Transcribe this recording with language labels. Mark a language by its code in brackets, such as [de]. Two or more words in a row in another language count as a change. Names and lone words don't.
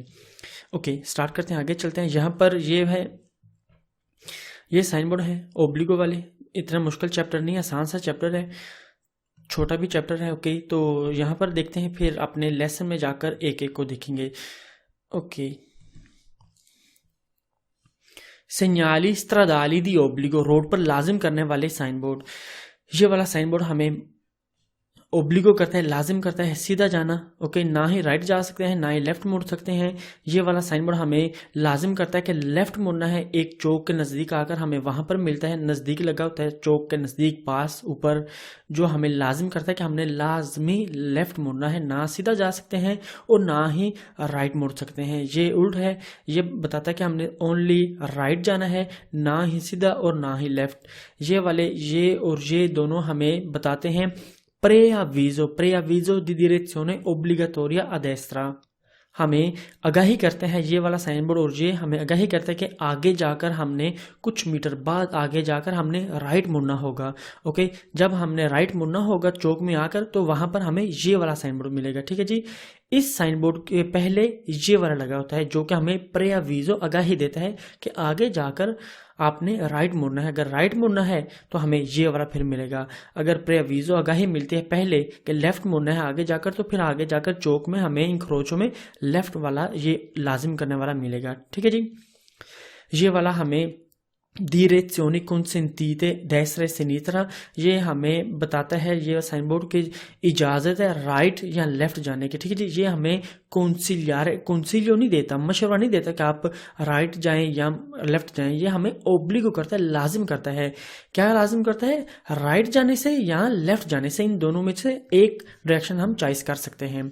[ur] اوکے، سٹارٹ کرتے ہیں، آگے چلتے ہیں۔ یہاں پر یہ ہے، یہ سائن بورڈ ہے اوبلیگو والے. اتنا مشکل چیپٹر نہیں ہے، آسان سا چیپٹر ہے، چھوٹا بھی چیپٹر ہے. اوکے، تو یہاں پر دیکھتے ہیں، پھر اپنے لیسن میں جا کر ایک ایک کو دیکھیں گے. اوکے, [it] segnali stradali di obbligo, [ur] روڈ پر لازم کرنے والے سائن بورڈ. یہ والا سائن بورڈ ہمیں اوبلیگو کرتا ہے، لازم کرتا ہے سیدھا جانا. اوکے، نہ ہی رائٹ جا سکتے ہیں نہ ہی لیفٹ مڑ سکتے ہیں۔ یہ والا سائن بورڈ ہمیں لازم کرتا ہے کہ لیفٹ مڑنا ہے. ایک چوک کے نزدیک آ کر ہمیں وہاں پر ملتا ہے، نزدیک لگا ہوتا ہے، چوک کے نزدیک، پاس، اوپر، جو ہمیں لازم کرتا ہے کہ ہم نے لازمی لیفٹ مڑنا ہے. نہ سیدھا جا سکتے ہیں اور نہ ہی رائٹ مڑ سکتے ہیں. یہ الٹ ہے، یہ بتاتا ہے کہ ہم نے اونلی رائٹ جانا ہے، نہ ہی سیدھا اور نہ ہی لیفٹ. یہ والے، یہ اور یہ دونوں ہمیں بتاتے ہیں [it] preavviso di direzione obbligatoria a destra, [ur] ہمیں آگاہی کرتے ہیں یہ والا سائن بورڈ، اور یہ ہمیں آگاہی کرتا ہے کہ آگے جا کر ہم نے کچھ میٹر بعد آگے جا کر ہم نے رائٹ مڑنا ہوگا. اوکے، جب ہم نے رائٹ مڑنا ہوگا چوک میں آ کر، تو وہاں پر ہمیں یہ والا سائن بورڈ ملے گا. ٹھیک ہے جی، اس سائن بورڈ کے پہلے یہ والا لگا ہوتا ہے جو کہ ہمیں پریاویزو آگاہی دیتا ہے کہ آگے جا کر آپ نے رائٹ مڑنا ہے. اگر رائٹ مڑنا ہے تو ہمیں یہ والا پھر ملے گا۔ اگر پریاویزو آگاہی ملتی ہے پہلے کہ لیفٹ مڑنا ہے آگے جا کر، تو پھر آگے جا کر چوک میں ہمیں انکروچو میں لیفٹ والا یہ لازم کرنے والا ملے گا. ٹھیک ہے جی، یہ والا ہمیں [it] direzioni consentite destra e sinistra, [ur] یہ ہمیں بتاتا ہے، یہ سائن بورڈ کی اجازت ہے رائٹ یا لیفٹ جانے کی. ٹھیک ہے جی، یہ ہمیں کونسیلیو نہیں دیتا، مشورہ نہیں دیتا کہ آپ رائٹ جائیں یا لیفٹ جائیں. یہ ہمیں اوبلیگو کرتا ہے، لازم کرتا ہے. کیا لازم کرتا ہے? رائٹ جانے سے یا لیفٹ جانے سے، ان دونوں میں سے ایک ڈائریکشن ہم چوائس کر سکتے ہیں.